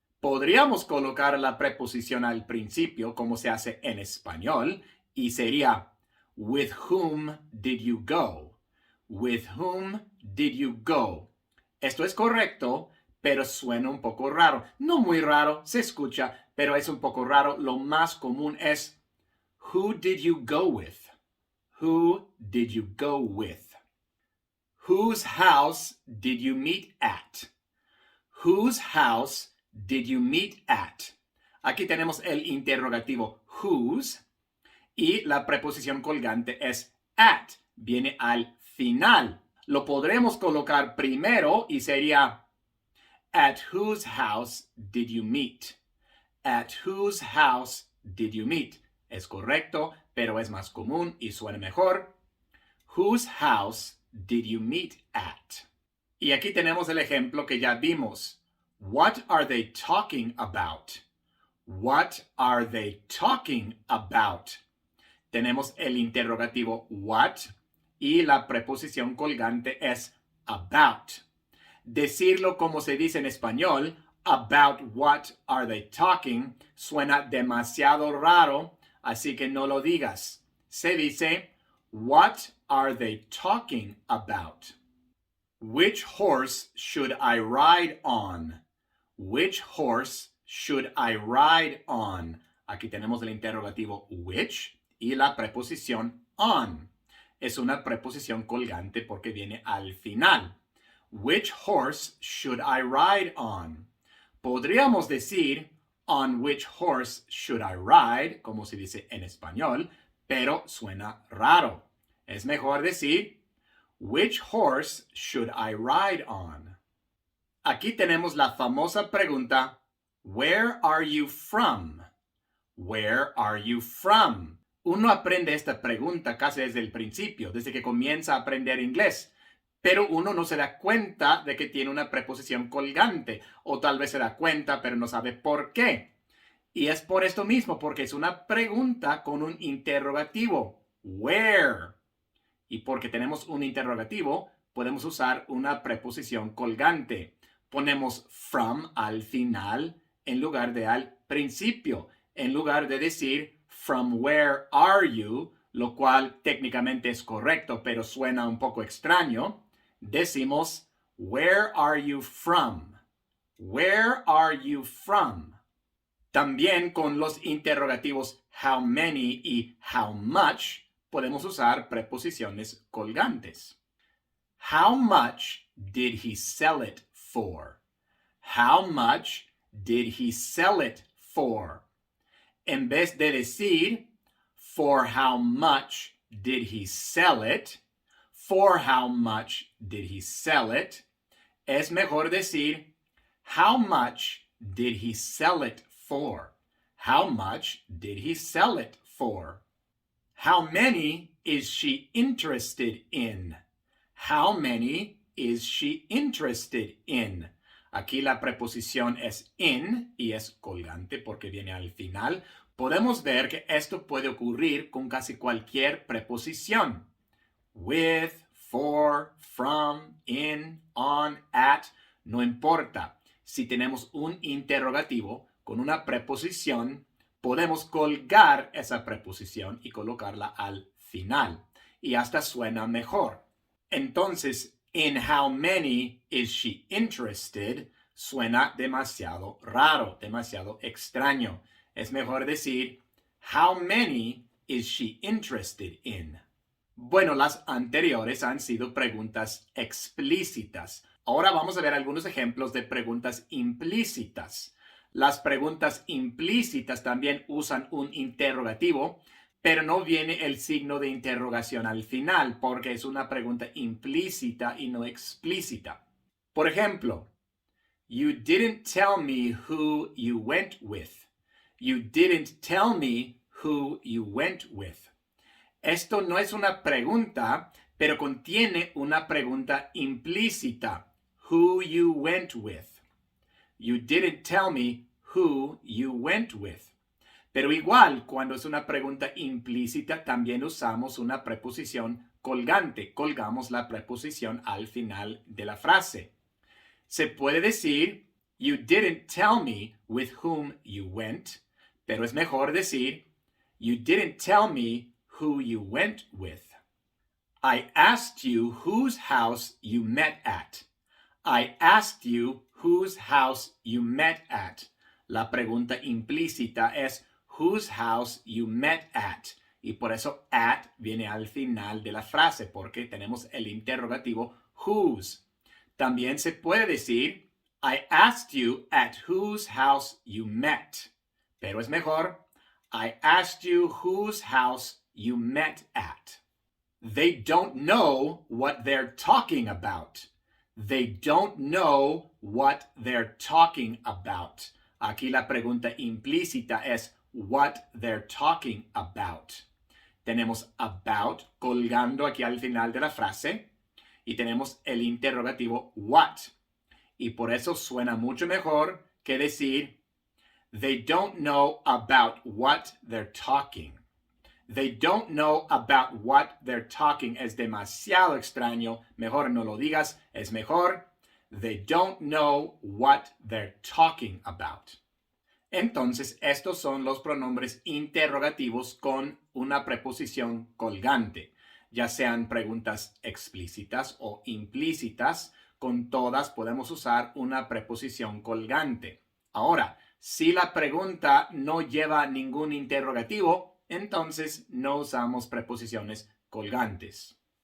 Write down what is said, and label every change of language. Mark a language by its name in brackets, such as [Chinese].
[Spanish] Podríamos colocar la preposición al principio como se hace en español y sería [English] with whom did you go? With whom did you go? [Spanish] Esto es correcto, pero suena un poco raro. No muy raro, se escucha, pero es un poco raro. Lo más común es [English] who did you go with? Who did you go with? Whose house did you meet at? Whose house did you meet at? [Spanish] Aquí tenemos el interrogativo whose y la preposición colgante es at. Viene al final. Lo podremos colocar primero y sería [English] at whose house did you meet? At whose house did you meet? [Spanish] Es correcto, pero es más común y suena mejor. [English] Whose house did you meet at? [Spanish] Y aquí tenemos el ejemplo que ya vimos. [English] What are they talking about? What are they talking about? [Spanish] Tenemos el interrogativo what y la preposición colgante es about. Decirlo como se dice en español, [English] about what are they talking, [Spanish] suena demasiado raro, así que no lo digas. Se dice, [English] what are they talking about? Which horse should I ride on? Which horse should I ride on? [Spanish] Aquí tenemos el interrogativo which y la preposición on. Es una preposición colgante porque viene al final. [English] Which horse should I ride on? [Spanish] Podríamos decir [English] on which horse should I ride, [Spanish] como se dice en español, pero suena raro. Es mejor decir [English] which horse should I ride on? [Spanish] Aquí tenemos la famosa pregunta [English] where are you from? Where are you from? [Spanish] Uno aprende esta pregunta casi desde el principio, desde que comienza a aprender inglés, pero uno no se da cuenta de que tiene una preposición colgante, o tal vez se da cuenta, pero no sabe por qué. Y es por esto mismo, porque es una pregunta con un interrogativo. Where? Y porque tenemos un interrogativo, podemos usar una preposición colgante. Ponemos from al final en lugar de al principio, en lugar de decir [English] from where are you, [Spanish] lo cual técnicamente es correcto, pero suena un poco extraño. Decimos [English] where are you from? Where are you from? [Spanish] También con los interrogativos how many y how much podemos usar preposiciones colgantes. [English] How much did he sell it for? How much did he sell it for? [Spanish] En vez de decir [English] for how much did he sell it, for how much did he sell it, [Spanish] es mejor decir [English] how much did he sell it for? How much did he sell it for? How many is she interested in? How many is she interested in? [Spanish] Aquí la preposición es in y es colgante porque viene al final. Podemos ver que esto puede ocurrir con casi cualquier preposición. [English] With, for, from, in, on, at, [Spanish] no importa. Si tenemos un interrogativo con una preposición, podemos colgar esa preposición y colocarla al final. Y hasta suena mejor. Entonces, [English] in how many is she interested? [Spanish] Suena demasiado raro, demasiado extraño. Es mejor decir, [English] how many is she interested in? [Spanish] Bueno, las anteriores han sido preguntas explícitas. Ahora vamos a ver algunos ejemplos de preguntas implícitas. Las preguntas implícitas también usan un interrogativo, pero no viene el signo de interrogación al final porque es una pregunta implícita y no explícita. Por ejemplo, [English] you didn't tell me who you went with. You didn't tell me who you went with. [Spanish] Esto no es una pregunta, pero contiene una pregunta implícita. [English] Who you went with. You didn't tell me who you went with. [Spanish] Pero igual, cuando es una pregunta implícita, también usamos una preposición colgante. Colgamos la preposición al final de la frase. Se puede decir, [English] You didn't tell me with whom you went, [Spanish] pero es mejor decir, [English] you didn't tell me who you went with. I asked you whose house you met at. I asked you whose house you met at. [Spanish] La pregunta implícita es [English] whose house you met at. [Spanish] Y por eso at viene al final de la frase, porque tenemos el interrogativo whose. También se puede decir, [English] I asked you at whose house you met. [Spanish] Pero es mejor, [English] I asked you whose house you met at. They don't know what they're talking about. They don't know what they're talking about. [Spanish] Aquí la pregunta implícita es [English] what they're talking about. [Spanish] Tenemos about colgando aquí al final de la frase y tenemos el interrogativo what. Y por eso suena mucho mejor que decir [English] they don't know about what they're talking. They don't know about what they're talking. [Spanish] Es demasiado extraño. Mejor no lo digas. Es mejor. [English] They don't know what they're talking about. [Spanish] Entonces, estos son los pronombres interrogativos con una preposición colgante. Ya sean preguntas explícitas o implícitas, con todas podemos usar una preposición colgante. Ahora, si la pregunta no lleva ningún interrogativo, entonces no usamos preposiciones colgantes.